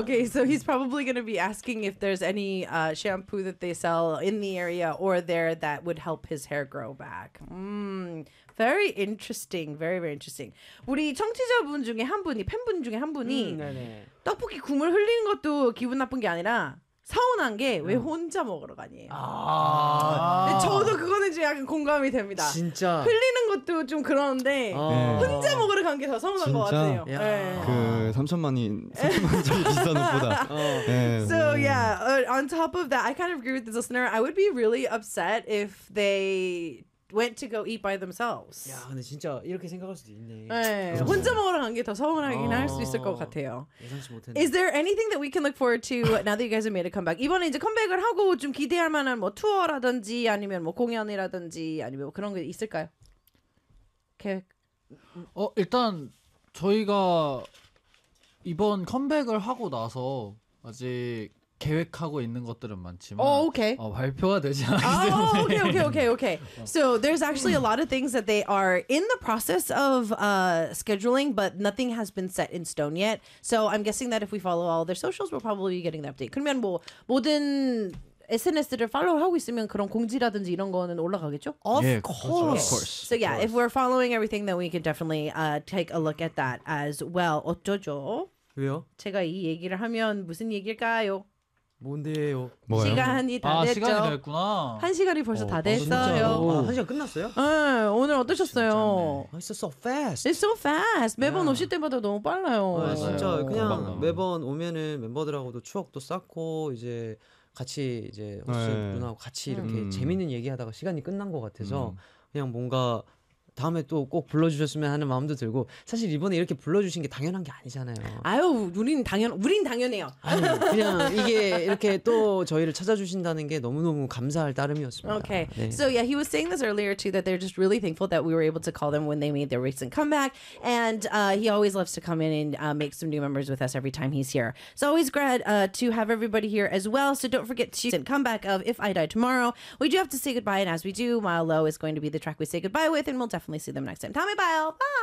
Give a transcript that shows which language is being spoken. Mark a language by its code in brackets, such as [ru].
[en] okay, so he's probably going to be asking if there's any shampoo that they sell in the area or there that would help his hair grow back. Very interesting. Very, very interesting. [ko] 우리 청취자분 중에 한 분이, 팬분 중에 한 분이 떡볶이 국물 흘리는 것도 기분 나쁜 게 아니라 서운한 게 왜 혼자 먹으러 가니에요. 아~ 근데 저도 그거는 좀 약간 공감이 됩니다. 진짜 흘리는 것도 좀 그런데 혼자 먹으러 간 게 더 서운한 진짜? 것 같아요. 네. 그 3천만이 비싼 옷보다. 네. [en] So yeah, on top of that, I kind of agree with this listener. I would be really upset if they went to go eat by themselves. [ko] 야, 근데 진짜 이렇게 생각할 수도 있네. 네, 혼자 먹으러 간 게 더 서운하긴 할 수 있을 것 같아요. 예상치 못했네. [en] Is there anything that we can look forward to now that you guys have made a comeback? [ko] 이번에 이제 컴백을 하고 좀 기대할 만한 뭐 투어라든지 아니면 뭐 공연이라든지 아니면 뭐 그런 게 있을까요? 계획? 일단 저희가 이번 컴백을 하고 나서 아직 계획하고 있는 것들은 많지만 발표가 되지 않기 때문에 okay. [en] So there's actually a lot of things that they are in the process of scheduling, but nothing has been set in stone yet. So I'm guessing that if we follow all their socials, we'll probably be getting the update. [ko] 그러면 뭐 모든 SNS들을 팔로우하고 있으면 그런 공지라든지 이런 거는 올라가겠죠? [en] Of course. So yeah, if we're following everything, then we can definitely take a look at that as well. [ko] 어쩌죠? 왜요? 제가 이 얘기를 하면 무슨 얘길까요? 뭔데요? 뭐요? 시간이 다 됐죠. 시간이 됐구나. 한 시간이 벌써 다 됐어요. 한 시간 끝났어요? 네, 오늘 어떠셨어요? [en] It's so fast. It's so fast. [ko] 매번 오실 때마다 너무 빨라요. 진짜 그냥 매번 오면은 멤버들하고도 추억도 쌓고 이제 같이 이제 누나하고 같이 이렇게 재밌는 얘기하다가 시간이 끝난 것 같아서 그냥 뭔가 다음에 또 꼭 불러주셨으면 하는 마음도 들고 사실 이번에 이렇게 불러주신 게 당연한 게 아니잖아요. 아유, 우린 당연해요. 아유, 그냥 이게 이렇게 또 저희를 찾아주신다는 게 너무너무 감사할 따름이었습니다. Okay. 네. [en] So yeah, he was saying this earlier too that they're just really thankful that we were able to call them when they made their recent comeback and he always loves to come in and make some new members with us every time he's here. So always glad to have everybody here as well. So don't forget to come back of If I Die Tomorrow. We do have to say goodbye and as we do, Milo is going to be the track we say goodbye with and we'll definitely see them next time. Tommy Bile. Bye.